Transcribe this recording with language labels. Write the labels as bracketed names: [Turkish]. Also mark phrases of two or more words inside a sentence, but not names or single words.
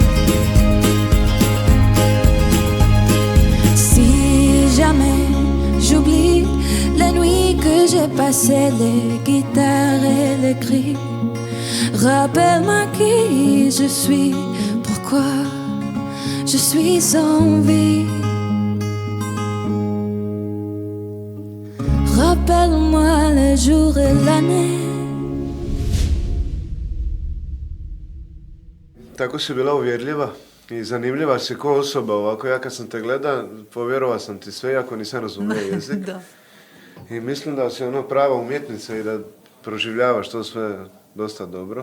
[French] Si jamais j'oublie les nuits que j'ai passées, les guitares et les cris, rappelle-moi qui je suis, pourquoi je suis en vie. Rappelle-moi le jour et l'année. [Croatian] Tako si bila uvjerljiva i zanimljiva si ko osoba ovako. Ja kad sam te gleda, povjerovao sam ti sve, iako nisam razumio jezik. Da. I mislim da si ono prava umjetnica i da proživljavaš to sve dosta dobro.